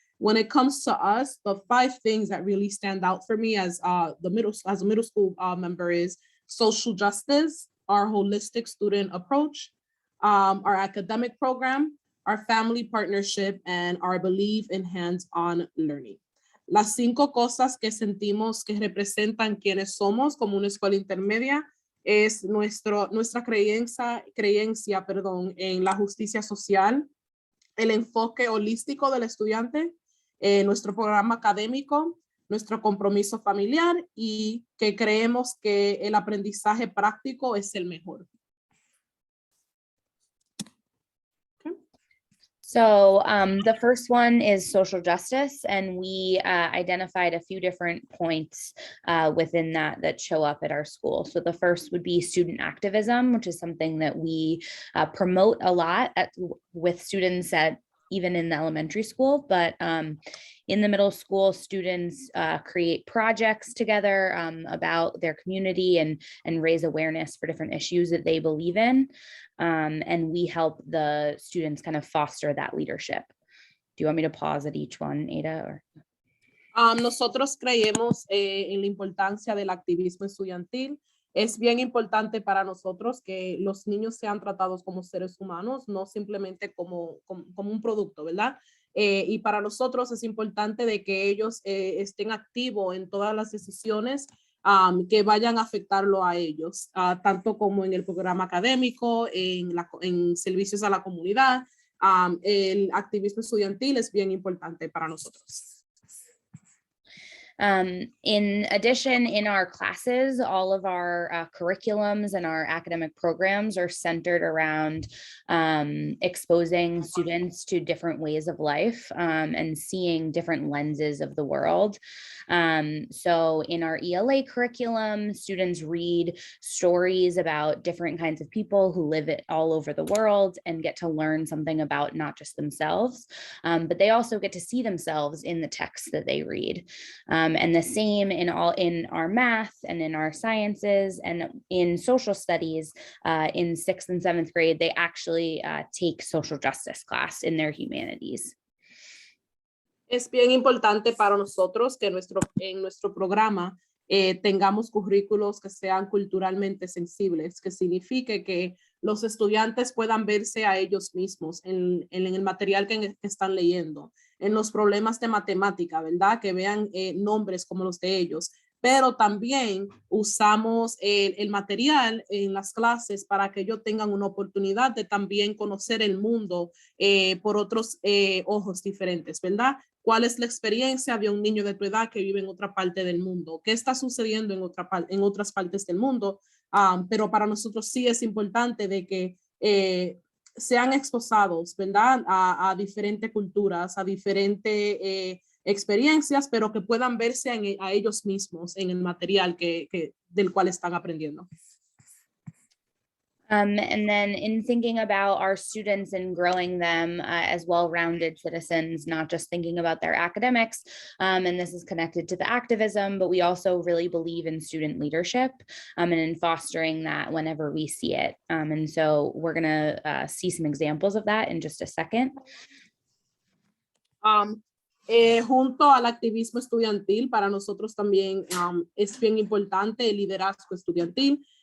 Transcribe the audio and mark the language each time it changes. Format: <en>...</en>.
<en>When it comes to us, the 5 things that really stand out for me as a middle school member is social justice, our holistic student approach, our academic program, our family partnership, and our belief in hands-on learning. Las 5 cosas que sentimos que representan quienes somos como una escuela intermedia es nuestra creencia, en la justicia social, el enfoque holístico del estudiante, nuestro programa académico, nuestro compromiso familiar y que creemos que el aprendizaje práctico es el mejor. So the first one is social justice, and we identified a few different points within that show up at our school. So the first would be student activism, which is something that we promote a lot with students even in the elementary school, but in the middle school, students create projects together about their community and raise awareness for different issues that they believe in. And we help the students kind of foster that leadership. Do you want me to pause at each one, Ada? Or?</en> <es>Nosotros creemos en la importancia del activismo estudiantil. Es bien importante para nosotros que los niños sean tratados como seres humanos, no simplemente como un producto, ¿verdad? Y para nosotros es importante de que ellos estén activos en todas las decisiones que vayan a afectarlo a ellos, tanto como en el programa académico, en servicios a la comunidad. El activismo estudiantil es bien importante para nosotros.</es> <en>In addition, in our classes, all of our curriculums and our academic programs are centered around exposing students to different ways of life and seeing different lenses of the world. So in our ELA curriculum, students read stories about different kinds of people who live all over the world and get to learn something about not just themselves, but they also get to see themselves in the text that they read. And the same in our math and in our sciences and in social studies. In 6th and 7th grade, they actually take social justice class in their humanities.</en> <es>Es bien importante para nosotros que en nuestro programa tengamos currículos que sean culturalmente sensibles, que signifique que los estudiantes puedan verse a ellos mismos en el material que están leyendo, en los problemas de matemática, ¿verdad? Que vean nombres como los de ellos, pero también usamos el material en las clases para que ellos tengan una oportunidad de también conocer el mundo por otros ojos diferentes, ¿verdad? ¿Cuál es la experiencia de un niño de tu edad que vive en otra parte del mundo? ¿Qué está sucediendo en otras partes del mundo? Pero para nosotros sí es importante de que sean exposados, ¿verdad? A diferentes culturas, a diferentes experiencias, pero que puedan verse a ellos mismos en el material del cual están aprendiendo.</es> <en>And then in thinking about our students and growing them as well-rounded citizens, not just thinking about their academics, and this is connected to the activism, but we also really believe in student leadership and in fostering that whenever we see it. And so we're gonna see some examples of that in just a second.</en> <es>Junto al activismo estudiantil, para nosotros también es bien importante el liderazgo estudiantil.</es>